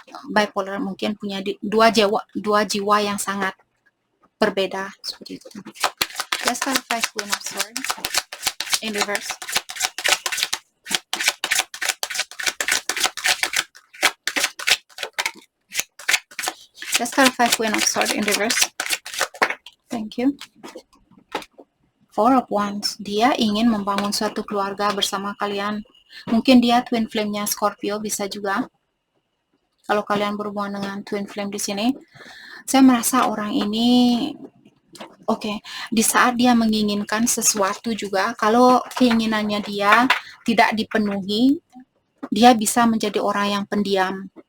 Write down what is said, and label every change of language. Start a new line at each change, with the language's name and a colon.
Indonesian: Bipolar mungkin punya dua jiwa yang sangat berbeda, seperti itu.
English: Let's clarify Queen of Swords in reverse. Let's clarify Queen of Swords in reverse. Thank you. Four of Wands.
Indonesian: Dia ingin membangun suatu keluarga bersama kalian. Mungkin dia twin flame-nya Scorpio, bisa juga. Kalau kalian berhubungan dengan twin flame di sini, saya merasa orang ini di saat dia menginginkan sesuatu juga, kalau keinginannya dia tidak dipenuhi, dia bisa menjadi orang yang pendiam.